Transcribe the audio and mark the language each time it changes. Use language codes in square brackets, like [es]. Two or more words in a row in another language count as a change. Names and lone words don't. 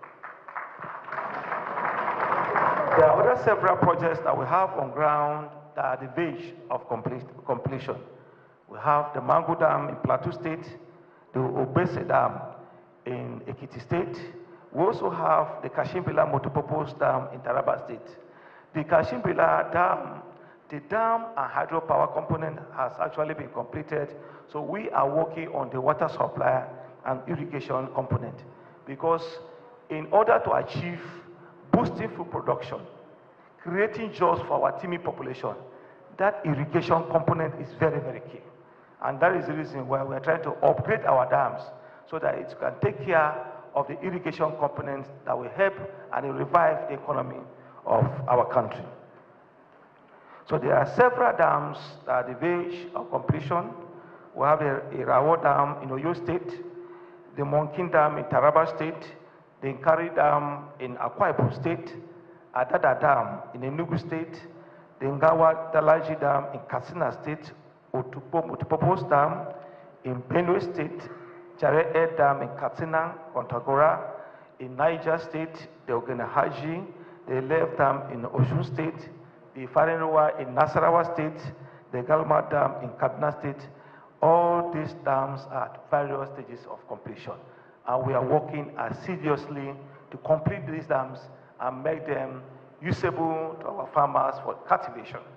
[en] There are other several projects that we have on ground that are the verge of completion. We have the Mango Dam in Plateau State, the Obese Dam in Ekiti State. We also have the Kashimbila Multipurpose Dam in Taraba State. The Kashimbila Dam, the dam and hydropower component has actually been completed, so we are working on the water supply and irrigation component, because in order to achieve boosting food production, creating jobs for our teeming population, that irrigation component is very, very key. And that is the reason why we are trying to upgrade our dams so that it can take care of the irrigation components that will help and revive the economy of our country. So there are several dams that are the verge of completion. We have the Irawo Dam in Oyo State, the Monkin Dam in Taraba State, the Nkari Dam in Akwa Ibom State, Adada Dam in Enugu State, the Ngawa Dalaji Dam in Katsina State, Otupo Multipurpose Dam in Benue State, Jare Air Dam in Katsina, Kontagora, in Niger State, the Ogenahaji, the Lev Dam in Osun State, the Farinruwa in Nasarawa State, the Galma Dam in Kaduna State. All these dams are at various stages of completion. And we are working assiduously to complete these dams and make them usable to our farmers for cultivation.